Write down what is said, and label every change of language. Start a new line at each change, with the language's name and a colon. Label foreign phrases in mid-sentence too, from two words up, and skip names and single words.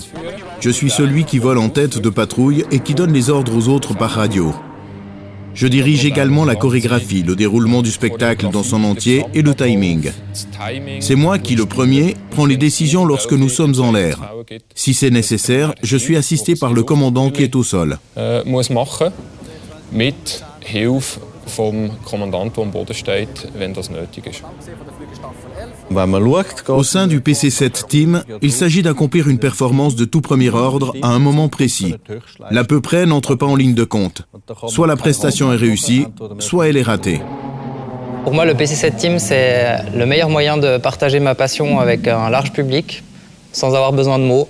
French: Je suis celui qui vole en tête de patrouille et qui donne les ordres aux autres par radio. Je dirige également la chorégraphie, le déroulement du spectacle dans son entier et le timing. C'est moi qui, le premier, prends les décisions lorsque nous sommes en l'air. Si c'est nécessaire, je suis assisté par le commandant qui est au sol.
German: vom Kommandant, der am Boden steht, wenn das nötig ist.
French: Au sein du PC-7 Team, il s'agit d'accomplir une performance de tout premier ordre à un moment précis. L'à peu près n'entre pas en ligne de compte. Soit la prestation est réussie, soit elle est ratée. Pour moi, le PC-7 Team, c'est le meilleur moyen de partager ma passion avec un large public, sans avoir besoin de mots.